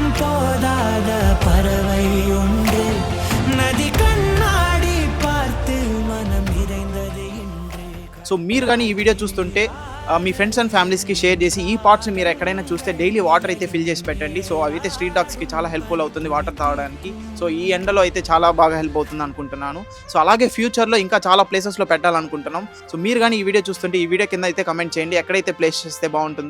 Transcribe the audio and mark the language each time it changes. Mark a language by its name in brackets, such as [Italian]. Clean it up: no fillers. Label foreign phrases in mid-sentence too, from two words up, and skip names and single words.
[Tamil] போதாத பறவை ஒன்று நதி கண்ணாடி பார்த்து மனம் நிறைந்தது இன்று [Telugu] సో మీరు కానీ ఈ వీడియో చూస్తుంటే మీ [English] friends and families [Telugu] షేర్ చేసి ఈ పాట్స్ మీరు ఎక్కడైనా చూస్తే [English] daily water [Telugu] అయితే ఫిల్ చేసి పెట్టండి. సో అవైతే [English] street dogs [Telugu] చాలా హెల్ప్ఫుల్ అవుతుంది వాటర్ తాగడానికి. సో ఈ ఎండలో అయితే చాలా బాగా హెల్ప్ అవుతుంది అనుకుంటున్నాను. సో అలాగే ఫ్యూచర్లో ఇంకా చాలా ప్లేసెస్లో పెట్టాలనుకుంటున్నాం. సో మీరు కానీ ఈ వీడియో చూస్తుంటే ఈ వీడియో కింద అయితే కమెంట్ చేయండి ఎక్కడైతే ప్లేస్ చేస్తే బాగుంటుందో.